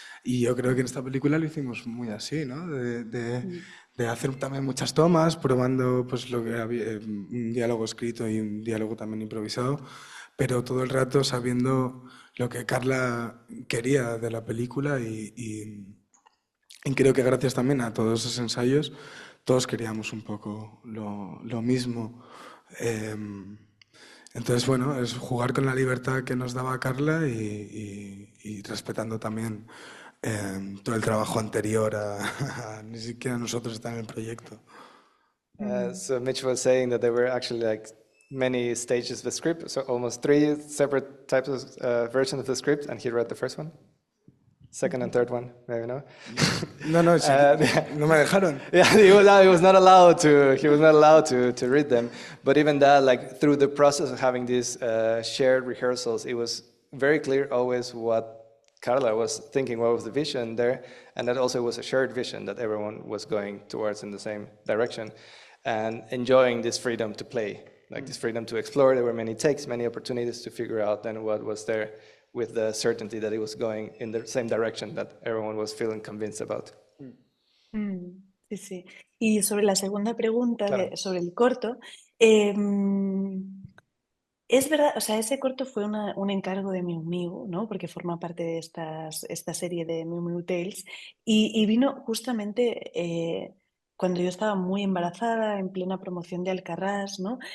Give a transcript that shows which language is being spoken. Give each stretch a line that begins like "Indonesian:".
Spanish: Y yo creo que en esta película lo hicimos muy así, ¿no? De hacer también muchas tomas, probando pues lo que había, un diálogo escrito y un diálogo también improvisado, pero todo el rato sabiendo lo que Carla quería de la película y creo que gracias también a todos esos ensayos todos queríamos un poco lo mismo. Entonces, bueno, es jugar con la libertad que nos daba Carla y respetando también todo el trabajo anterior ni siquiera nosotros estar en el proyecto.
English: So Mitch was saying that they were actually like many stages of the script, so almost 3 separate types of versions of the script, and he read the first one. Second and third one, maybe no.
Spanish: No, sí, no me dejaron.
English: Yeah, he was not allowed to read them. But even that, like through the process of having these shared rehearsals, it was very clear always what Carla was thinking, what was the vision there, and that also was a shared vision that everyone was going towards in the same direction, and enjoying this freedom to play, like this freedom to explore. There were many takes, many opportunities to figure out then what was there, with the certainty that it was going in the same direction that everyone was feeling convinced about.
Spanish: Sí, sí. Y sobre la segunda pregunta Claro. sobre el corto, es verdad, o sea, ese corto fue un encargo de Miu Miu, ¿no? Porque forma parte de esta serie de Miu Miu Tales y vino justamente cuando yo estaba muy embarazada, en plena promoción de Alcarrás, ¿no?